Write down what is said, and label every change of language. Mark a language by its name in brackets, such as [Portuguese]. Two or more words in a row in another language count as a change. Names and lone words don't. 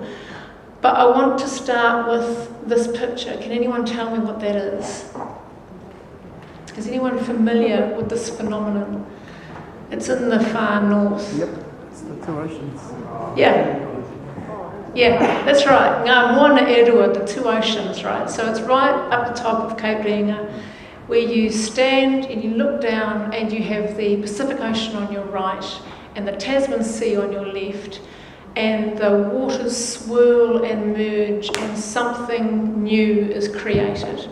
[English] But I want to start with this picture. Can anyone tell me what that is? Is anyone familiar with this phenomenon? It's in the far north. Yep, it's the two oceans. Yeah, that's right. [Māori] Ngā moana e rua, [English] the two oceans, right? So it's right up the top of Cape Reinga, where you stand and you look down and you have the Pacific Ocean on your right and the Tasman Sea on your left, and the waters swirl and merge and something new is created.